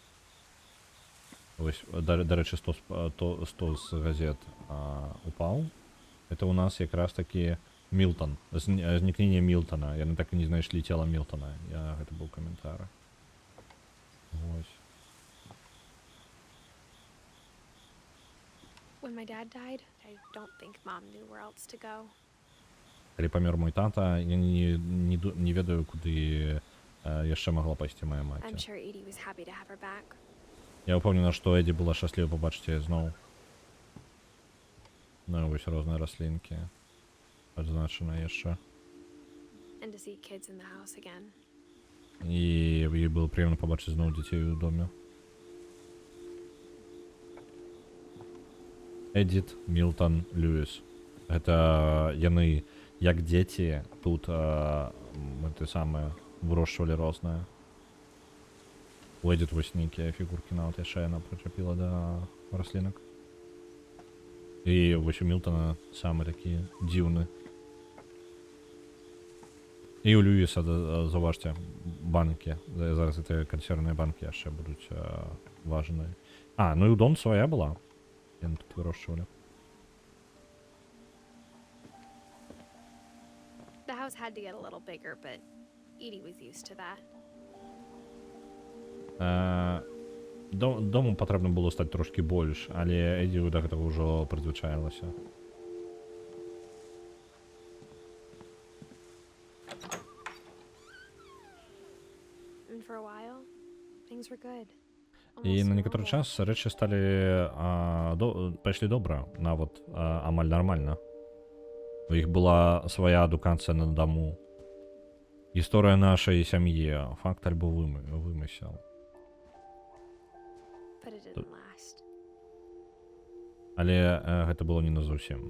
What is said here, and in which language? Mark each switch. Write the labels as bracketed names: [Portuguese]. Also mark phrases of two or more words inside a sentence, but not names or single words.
[Belarusian] Вось, дарэчы, 100 з газет упаў. Это у нас якраз такі Мілтон, знікненне Мілтона. Яны так і не знайшлі цела Мілтона. Гэта быў каментар. Вось. [English] When my dad died, I don't think mom knew where else to go. [Belarusian] Калі памёр мой тата, я не ведаю, куды яшчэ магла пайсці моя маці. [English] I'm sure Edie was happy to have her back. [Belarusian] Я ўпэўнена, што Эдзі была шчасліва пабачыць яе зноў. Ну, вось розныя раслінкі. Адзначана яшчэ. [English] And to see kids in the house again. [Belarusian] І ёй было прыемна пабачыць зноў дзяцей у доме. Эдіт, Мілтон, Льюіс. Гэта яны, як дзеці, тут ты самыя вырошчвалі розныя. У Эдіт вось нейкія фігуркі нават яшчэ яна прычапіла да раслінак. І вось у Мілтона самы такі дзіўны. І у Льюіса, заўважце, банкі. Зараз гэтыя кансервныя банкі яшчэ будуць важныя. Ну і у Дон свая была. Яны тут вырошчвалі. [English] The house had to get a little bigger, but Edie was used to that. [Belarusian] Дому патрэбна было стаць трошкі больш, але Эдзі да гэтага ўжо прызвычаілася. [English] And for a while, things were good. [Belarusian] І на некаторы час рэчы сталі пайшлі добра, нават амаль нармальна. У іх была свая адукацыя на даму. Гісторыя нашай сям'і, факт альбо вымысел. Але гэта было не назусім.